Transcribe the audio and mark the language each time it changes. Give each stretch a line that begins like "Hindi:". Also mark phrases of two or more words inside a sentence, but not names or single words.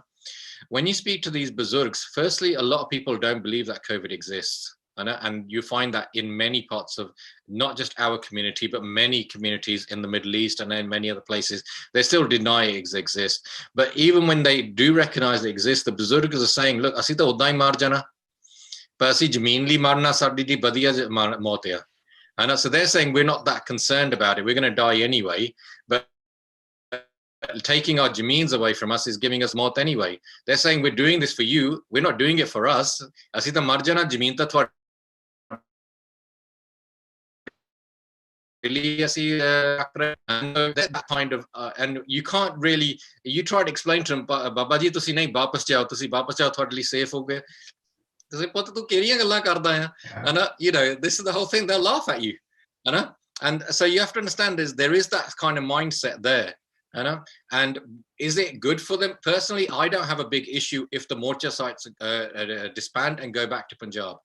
English: When you speak to these Buzurgs, firstly, a lot of people don't believe that COVID exists. And you find that in many parts of not just our community, but many communities in the Middle East and in many other places, they still deny it exists. But even when they do recognize it exists, the Buzurgs are saying, look,
Punjabi: ਅਸੀਂ ਤਾਂ ਉੱਦਾਂ ਹੀ ਮਰ ਜਾਣਾ,
English: but
Punjabi: ਅਸੀਂ ਜ਼ਮੀਨ ਲਈ ਮਰਨਾ ਸਾਡੀ ਦੀ ਬੜੀਆ ਮੌਤ ਹੈ.
English: And so they're saying we're not that concerned about it. We're going to die anyway, but taking our jameens away from us is giving us maut anyway. They're saying we're doing this for you. We're not doing it for us.
Punjabi: ਅਸੀਂ ਤਾਂ ਮਰ ਜਾਣਾ, ਜ਼ਮੀਨ ਤਾਂ ਤੁਹਾਡਾ.
English: And that kind of and you can't really, you try to explain to them,
Punjabi: ਬਾਬਾ ਜੀ ਤੁਸੀਂ ਨਹੀਂ ਵਾਪਸ ਜਾਓ ਥੋਡੇ ਲਈ ਸੇਫ਼ ਹੋ ਗਏ.
English: You know, this is the whole thing. They'll laugh at you, you know? And so you have to understand there is that kind of mindset there, you know? And is it good for them? Personally, I don't have a big issue if the Morcha sites disband and go back to Punjab.